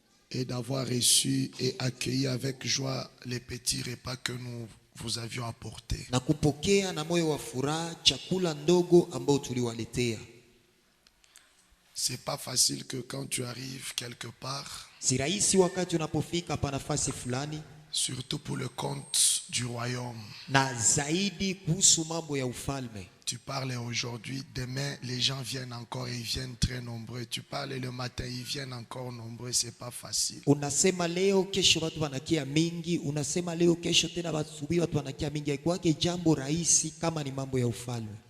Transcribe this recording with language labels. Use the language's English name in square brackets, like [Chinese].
[French] et d'avoir reçu et accueilli avec joie les petits repas que nous vous avions apportés. [Swahili] na kupokea na moyo wa furaha chakula ndogo ambao tuliwaletea. [French] C'est pas facile que quand tu arrives quelque part, [Swahili] Si rahisi wakati unapofika pa nafasi fulani, [French] surtout pour le compte du royaume. [Swahili] na zaidi kuhusu mambo ya ufalme. [French] Tu parles aujourd'hui, demain les gens viennent encore et ils viennent très nombreux. Tu parles le matin, ils viennent encore nombreux, c'est pas facile. [Swahili] Unasema leo kesho watu wanakia mingi, unasema leo kesho tena asubuhi watu wanakia mingi. Haikuwake jambo rahisi kama ni mambo ya ufalme.